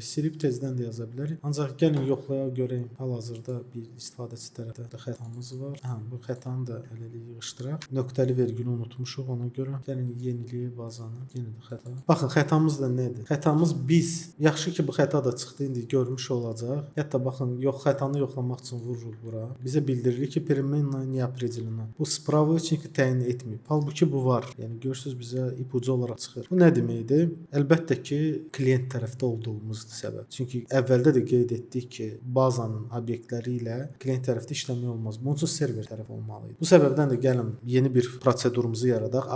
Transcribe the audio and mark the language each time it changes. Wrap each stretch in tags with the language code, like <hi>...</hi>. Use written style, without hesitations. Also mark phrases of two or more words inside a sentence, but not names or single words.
<az>Silib tezdən də yaza bilərik. Ancaq gəlin yoxlayaq görək. Hal-hazırda bir istifadəçi tərəfdə xətamız var. Bu xətanı da eləlik yığışdıraq. Nöqtəli vergülü unutmuşuq, ona görə gəlin yeniləyək bazanı. Yenə də xəta. Baxın, xətamız da nədir? Xətamız biz. Yaxşı ki bu xəta da çıxdı, indi görmüş olacaq. Hətta baxın, xətanı yoxlamaq üçün vururuq bura. Bizə bildirir ki,</az> <ru>переменная не определена.</ru> <az>Bu spravочник təyin etməyib. Halbuki bu var. Yəni görürsüz bizə ipucu olaraq çıxır. Bu nə deməkdir? Əlbəttə ki, klient tərəfdə olduğumuzdur səbəb. Çünki əvvəldə də qeyd etdik ki, bazanın obyektləri ilə klient tərəfdə işləmək olmaz. Bunun üçün server tərəf olmalı idi. Bu səbəbdən də gəlin yeni bir prosedurumuzu yaradaq.</az>